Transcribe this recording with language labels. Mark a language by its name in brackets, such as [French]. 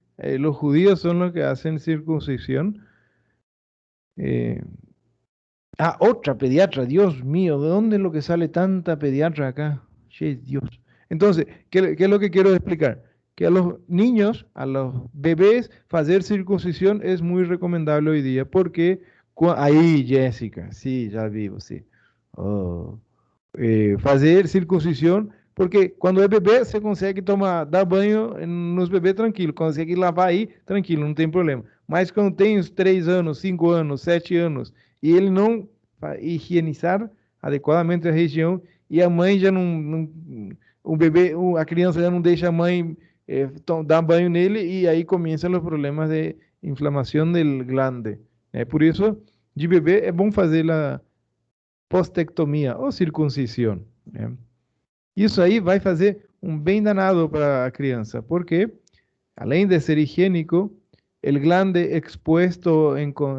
[Spanish] Los judíos son los que hacen circuncisión. Eh, otra pediatra, Dios mío, ¿de dónde es lo que sale tanta pediatra acá? Che, Dios. Entonces, ¿qué es lo que quiero explicar? Que a los niños, a los bebés, hacer circuncisión es muy recomendable hoy día, porque ahí, Jessica, sí, ya vivo, sí. [Portuguese] Oh, fazer circuncisión, porque quando é bebê, você consegue dar banho nos bebês tranquilo, consegue lavar aí tranquilo, não tem problema. Mas quando tem uns 3 anos, 5 anos, 7 anos, e ele não higienizar adequadamente a região, e a mãe já o bebê, a criança já não deixa a mãe dar banho nele, e aí começam os problemas de inflamação do glande. Por isso, de bebê é bom fazer a postectomia ou circuncisão. Isso aí vai fazer um bem danado para a criança, porque além de ser higiênico, o glande expuesto en